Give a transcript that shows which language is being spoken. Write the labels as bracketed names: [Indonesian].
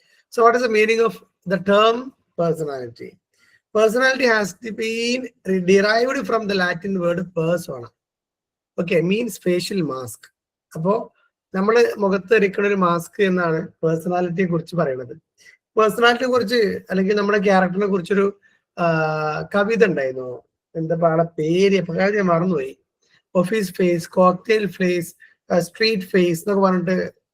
[English] So what is the meaning of the term personality? Personality has been derived from the Latin word persona. Okay, means facial mask. [Malayalam] അപ്പോ നമ്മള് മുഖത്ത് ധരിക്കുന്ന ഒരു mask എന്നാണ് പേഴ്സണാലിറ്റിയെ കുറിച്ച് പറയുന്നത്. പേഴ്സണാലിറ്റിയെ കുറിച്ച്, അല്ലെങ്കിൽ നമ്മുടെ ക്യാരക്ടറിനെ കുറിച്ചൊരു കവിത ഉണ്ടായിരുന്നു. എന്താ പേര് ഞാൻ മറന്നുപോയി. Office face, cocktail face, street face എന്നൊക്കെ പറഞ്ഞിട്ട്.